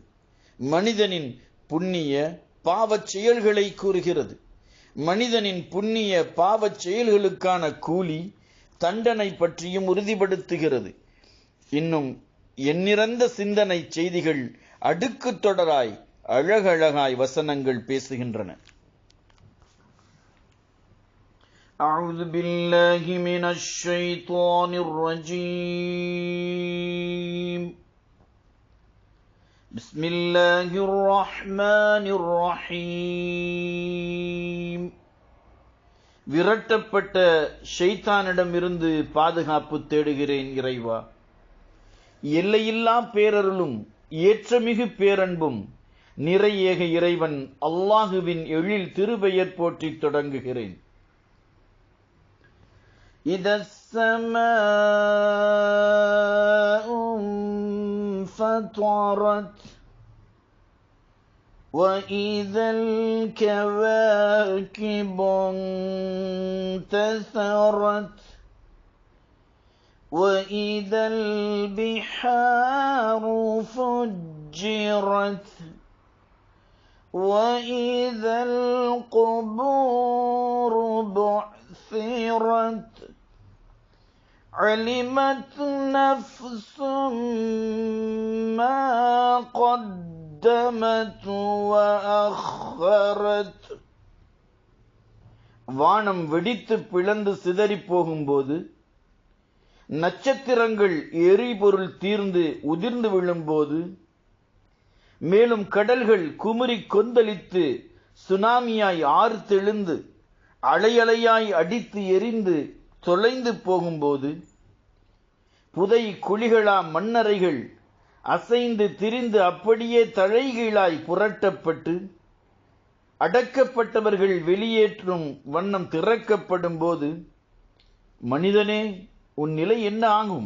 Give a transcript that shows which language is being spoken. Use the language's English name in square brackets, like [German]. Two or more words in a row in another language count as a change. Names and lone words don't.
[Tamil] மனிதனின் புண்ணிய பாவச் செயல்களை கூறுகிறது. மனிதனின் புண்ணிய பாவச் செயல்களுக்கான கூலி தண்டனை பற்றியும் உறுதிப்படுத்துகிறது. இன்னும் எண்ணிறந்த சிந்தனை செய்திகள் அடுக்கு தொடராய் அழகழகாய் வசனங்கள் பேசுகின்றன. [Arabic] أعوذ بالله من الشيطان الرجيم بسم الله الرحمن الرحيم. [Tamil] விரட்டப்பட்ட ஷைத்தானிடமிருந்து பாதுகாப்பு தேடுகிறேன் இறைவா. எல்லையில்லா பேரருளும் ஏற்றமிகு பேரன்பும் நிறை ஏக இறைவன் அல்லாஹுவின் எழில் திருபெயர் போற்றி தொடங்குகிறேன். [Arabic] إذا السماء انفطرت وَإِذَا الْكَوَاكِبُ انتَثَرَتْ وَإِذَا الْبِحَارُ فُجِّرَتْ وَإِذَا الْقُبُورُ بُعْثِرَتْ عَلِمَتْ نَفْسٌ مَا قَدَّمَتْ وَأَخَّرَتْ. [Tamil] வானம் வெடித்து பிளந்து சிதறி போகும்போது, நட்சத்திரங்கள் எரிபொருள் தீர்ந்து உதிர்ந்து விழும்போது, மேலும் கடல்கள் குமுறி கொந்தளித்து சுனாமியாய் ஆர்த்தெழுந்து அலையலையாய் அடித்து எரிந்து தொலைந்து போகும்போது, புதை குழிகளா மண்ணறைகள் அசைந்து திரிந்து அப்படியே தலைகீழாய் புரட்டப்பட்டு அடக்கப்பட்டவர்கள் வெளியேற்றும் வண்ணம் திறக்கப்படும் போது, மனிதனே உன் நிலை என்ன ஆகும்?